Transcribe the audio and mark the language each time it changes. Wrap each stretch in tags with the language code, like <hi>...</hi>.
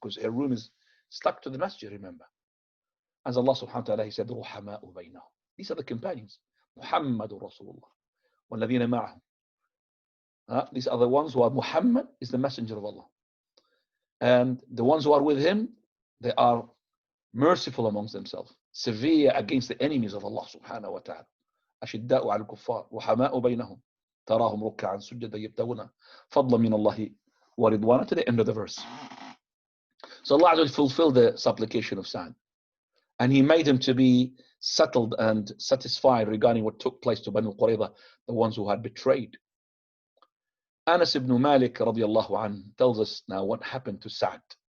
<en>Because her room is stuck to the masjid, remember. As Allah subhanahu wa ta'ala, he said,</en> <ar>"Ruhama'u baynahum."</ar> <en>These are the companions.</en> <ar>Muhammadur Rasulullah. وَالَّذِينَ مَعَهُ.</ar> <en>These are the ones who are, Muhammad is the messenger of Allah. And the ones who are with him, they are merciful amongst themselves, severe against the enemies of Allah subhanahu wa ta'ala.</en> <ar>أشداء على الكفار رحماء بينهم تراهم ركعا سجدا يبتغون فضلا من الله ورضوانا,</ar> <en>to the end of the verse. So Allah fulfilled the supplication of Sa'd, and He made him to be settled and satisfied regarding what took place to Banu Qurayza, the ones who had betrayed. Anas ibn Malik radiallahu anhu tells us now what happened to Sa'd.</en>